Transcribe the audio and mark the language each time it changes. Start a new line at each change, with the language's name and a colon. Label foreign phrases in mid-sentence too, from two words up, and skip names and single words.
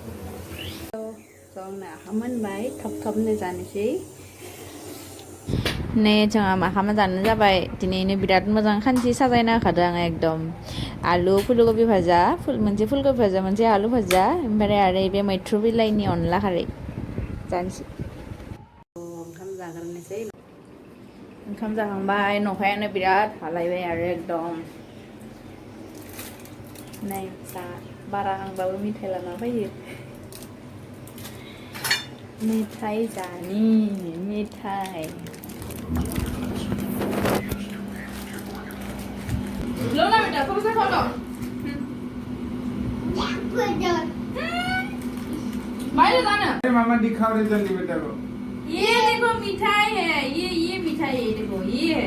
Bodo: जोंना मोनबाय थब थबनो जानोसै नै जोंहा माखामा जानो जाबाय दिनैनो बिराद मोजां खानसि साजायना होखादों आङो एकदम आलु फुलकबि भाजा मोनसे फुलकबि भाजा मोनसे आलु भाजा ओमफ्राय आरो बे मैथ्रु बिलाइनि अनला खारै जानोसै ओंखाम जाग्रोनोसै ओंखाम जाखांबाय नखायानो बिराद हालायबाय आरो एकदम नै जा बारा हांबाबो मिथाइ लाना फैयो मिथाइ जानि मिथाइ
Hindi: लो ना बेटा थोड़ा सा खा लो बाहर जाना मामा दिखाओ रे जल्दी बेटा को ये देखो मिठाई है ये मिठाई है देखो ये है